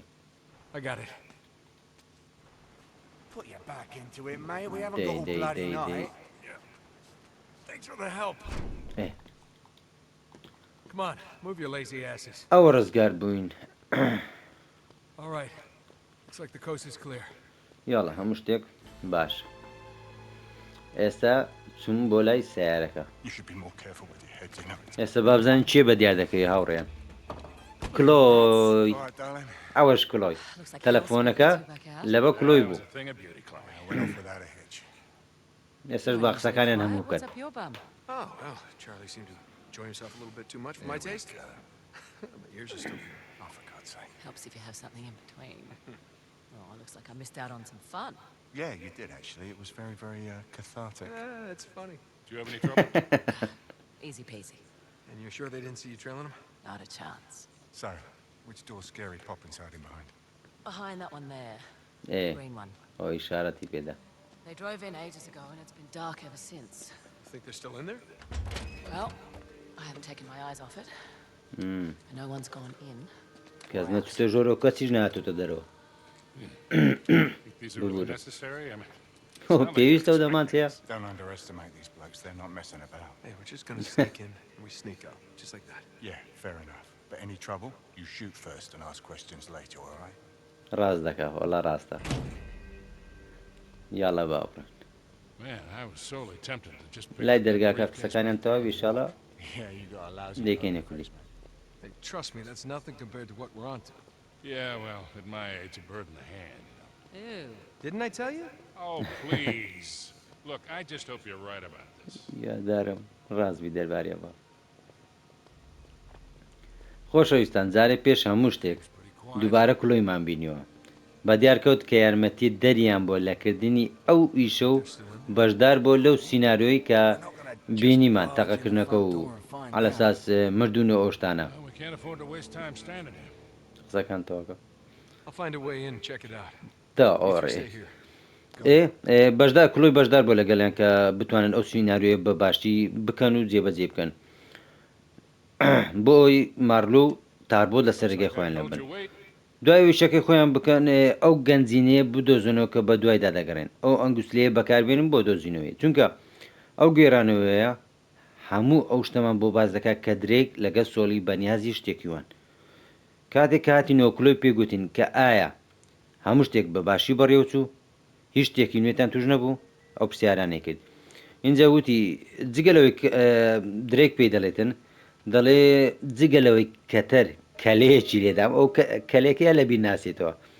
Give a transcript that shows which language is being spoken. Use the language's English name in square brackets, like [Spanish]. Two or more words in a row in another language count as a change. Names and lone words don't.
[English] I got it. Put your back into it, mate. We haven't got all Day, bloody day, day. night. Thanks for the help. Eh. Come on, move your lazy asses. [Central Kurdish] ئەوە ڕزگار بووین [English] All right. Looks like the coast is clear. [Central Kurdish] یاڵە هەموو شتێک باش ئێستا چوون بۆ لای سیارەکە [English] You should be more careful with your heads, you know. [Central Kurdish] ئێستا بابزان چێ بە دیار دەکەی هاوڕێن کلۆی [English] All right, darling. [Central Kurdish] ئەوەش کلۆی [English] Looks like [Central Kurdish] تەلەفۆنەکە لەبە کلۆی بوو [English] That was a thing of beauty, Chloe. I went off without a hitch. [Central Kurdish] ئێستش با قسەکانیان هەموو [English] What's [Central Kurdish] کرد [English] up your bum? Oh, well, Charlie seemed to enjoy himself a little bit too much for my taste. My ears are still. Oh, for God's sake. Helps if you have something in between. Oh, looks like I missed out on some fun. Yeah, you did actually. It was very, very cathartic. It's funny. Do you have any trouble? Easy peasy. And you're sure they didn't see you trailing him? Not a chance. So, which door's scary popping hiding behind? Behind that one there. ئێ Green one. [Central Kurdish] ئەو ئیشارەتی پێدا [English] They drove in ages ago and it's been dark ever since. Think they're still in there? Well, I haven't taken my eyes off it. And no one's gone in. [Central Kurdish] کەس نەچوتە ژۆرە و کەسیش نهاتوتە دەرەوە [English] Think these are really Good. necessary? I mean, [Central Kurdish] پێویستە و دەمانچەیە [English] Don't underestimate these blokes. They're not messing about. Hey, we're just gonna sneak in and we sneak out. Just like that. Yeah, fair enough. But any trouble, you shoot first and ask questions later, all right? [Central Kurdish] ڕاست دەکا وەڵا ڕاستە یاڵە باوڕێن [English] man, I was sorely tempted to just pick [Central Kurdish] لای [English] up that [Central Kurdish] دەرگاکە [English] briefcase. [Central Kurdish] قسەکانیان تەواو ئیشاڵە [English] Yeah, you got a lousy. [Central Kurdish] دێکێنێ کولی [English] Hey, trust me, that's nothing compared to what we're onto. Yeah, well, at my age, a bird in the hand. Ew. Didn't I tell you? Oh, please. Look, I just hope you're right about this. [Central Kurdish] یاددارم ڕازبی دەربارەوە. خۆشەویستان جارێ پێش هەموو شتێک دووبارە کلۆیمان بینیوە. بە دیارکەوت کە یارمەتی دەریان بۆ لەکردنی ئەو ئیشە و بەشدار بۆ لەو سینناریۆی کە بینیمان تەقەکردنەکە و ئالەساس مردونە ئۆشتانە [English] Well, we can't afford to waste time standing here. [Central Kurdish] قسەکان تەواکە [English] I'll find a way in, check it out. [Central Kurdish] تا [English] You [Central Kurdish] ئۆڕێ [English] stay here. [Central Kurdish] بەشدار کلۆی بەشدار بۆ لەگەڵیان کە بتوانن ئەو سینناریۆیە بە باشی بکەن و جێبەجێ بکەن بۆ ئەوی مارلو و تاربۆ لە سەرگەی خۆیان لە [English] Hold [Central Kurdish] بن [English] your weight. [Central Kurdish] دوای وشەکەی خۆیان بکەن ئەو گەنجینەیە بدۆزنەوە کە بە دوایدا دەگەڕێن ئەو ئەنگوستلەیە بەکاربێنن بۆ دۆزینەوەی چونکە ئەو گێرانەوەیە هەموو ئەو شتەمان بۆ باز دەکات کە درێک لەگە سۆڵی بەنیازی شتێکیوان کاتێک کاتینەوە کلۆی پێگوتین کە ئایا هەموو شتێک بە باشی بەڕێوچوو هیچ شتێکی نوێتان توش نەبوو ئەو پرسیارانەی کرد اینجا وتی جگەلەوەی درێک پێی دەڵێتن دەڵێ جگەلەوەی کەتەر کەلەیەکی لێدام ئەو کەلێکەیە لە بیر ناسێتەوە